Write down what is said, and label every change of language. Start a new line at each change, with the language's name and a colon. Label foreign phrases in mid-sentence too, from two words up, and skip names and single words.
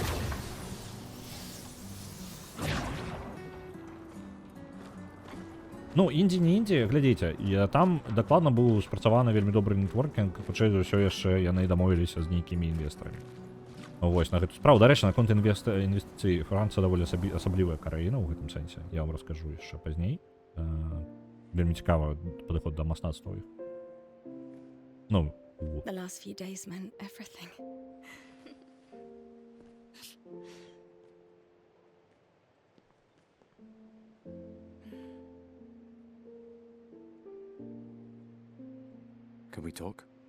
Belarusian: Ну, індзі не індзі, глядзіце, там дакладна быў спрацаваны вельмі добры нетворкінг, хутчэй за ўсё яшчэ яны дамовіліся з нейкімі інвестарамі. Вось, на гэту справу. Дарэчы, наконт інвестыцый, Францыя даволі асаблівая краіна ў гэтым сэнсе. Я вам раскажу яшчэ пазней. Вельмі цікава падыход да мастацтва. Ну,
English: The last few days meant everything. Can we talk?